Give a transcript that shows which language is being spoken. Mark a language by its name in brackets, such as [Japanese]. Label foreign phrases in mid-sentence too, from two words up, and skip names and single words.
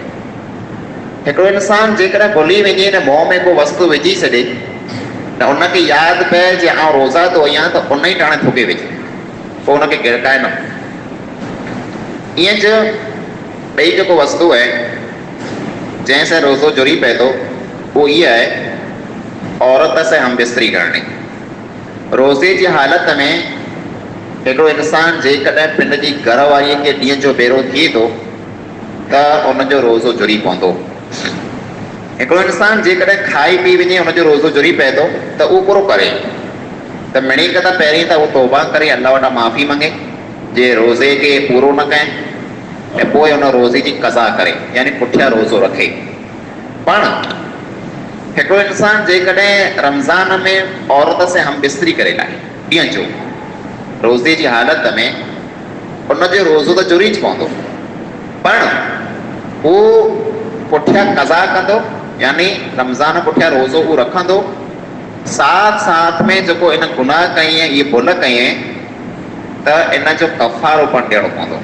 [Sindhi] हिकिड़ो इंसान जेकॾहिं भुली वञे न मुंहं में को वस्तु विझी छॾे न उनखे यादि पए जे आउं रोज़ा तो आहियां, त उन ई टाणे थुके विझे, पोइ उनखे गिरकाए न। ईअं ज ॿई जेको वस्तु आहे जंहिंसां रोज़ो जुड़ी पए थो, उहो इहा आहे औरत से हम बिस्तरी करणी। रोज़े जी हालत में हिकिड़ो इंसान जेकॾहिं पिन जी घरवारीअ खे ॾींहं जो भेरो थिए थो त उनजो रोज़ो जुड़ी पवंदो। हिकिड़ो इंसान जेकॾहिं खाई पी वञे हुनजो रोज़ो जुड़ी पए थो त उहो पूरो करे, त मिणी कंदा पहिरीं त उहो तौबा करे अल्लाह वटां माफ़ी मंगे जे रोज़े खे पूरो न कयां, ऐं पोइ हुन रोज़े जी क़ज़ा करे, यानी पुठियां रोज़ो रखे। पण हिकिड़ो इंसान जेकॾहिं रमज़ान में औरत से हम बिस्तरी करे लाए ॾींहं जो रोज़े जी हालत में, उनजो रोज़ो त जुड़ी पवंदो, पण उहो पुठियां क़ज़ा कंदो, यानी रमज़ान पुठियां रोज़ो उहो रखंदो। साथ साथ में जेको इन गुनाह कई आहे, इहे भुल कई आहे, त इन जो कफ़ारो पण ॾियणो पवंदो।